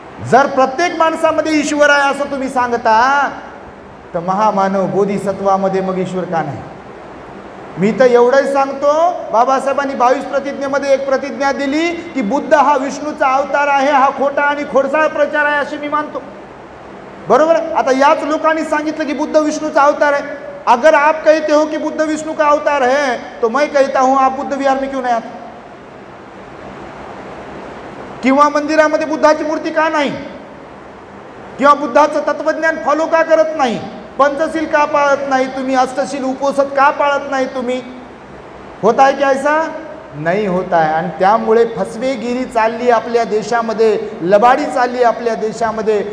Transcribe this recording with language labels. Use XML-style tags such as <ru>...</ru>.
<mr>जर प्रत्येक माणसामध्ये ईश्वर आहे असं तुम्ही सांगता तर महामानव बोधिसत्वामध्ये मग ईश्वर का नाही? मी तर एवढंच सांगतो, बाबासाहेबांनी 22 प्रतिज्ञेमध्ये एक प्रतिज्ञा दिली की बुद्ध हा विष्णूचा अवतार आहे, हा खोटा आणि खोडसाळ प्रचार आहे अशी मी मानतो. बरोबर. आता याच लोकांनी सांगितलं की बुद्ध विष्णूचा अवतार है.</mr> <hi>अगर आप कहते हो कि बुद्ध विष्णु का अवतार है तो मैं कहता हूं आप बुद्ध विहार में क्यों नहीं आते?</hi> <mr>किंवा मंदिरामध्ये बुद्धाची मूर्ती का नाही? किंवा बुद्धाचं तत्वज्ञान फॉलो का करत नाही? पंचशील का पाळत नाही तुम्ही? अष्टशील उपोषण का पाळत नाही तुम्ही?</mr> <hi>होता है क्या ऐसा?</hi> <mr>नाही होत आहे. आणि त्यामुळे फसवेगिरी चालली आपल्या देशामध्ये, लबाडी चालली आपल्या देशामध्ये.</mr>